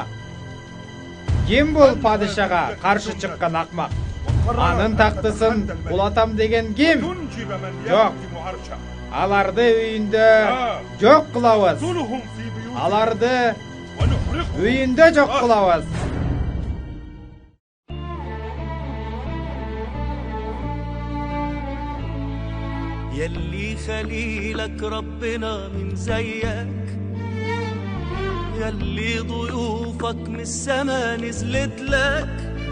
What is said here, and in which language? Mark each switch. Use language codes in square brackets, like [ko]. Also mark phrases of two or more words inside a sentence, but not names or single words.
[ky] Ким бул падышага каршы чыккан акмак? Анын тактысын улатам деген ким? Жок. Аларды үйүндө жок кылабыз. Аларды үйүндө жок кылабыз. [ar] يلي خليلك ربنا من زيك، يلي ضيوفك من السما نزلت لك،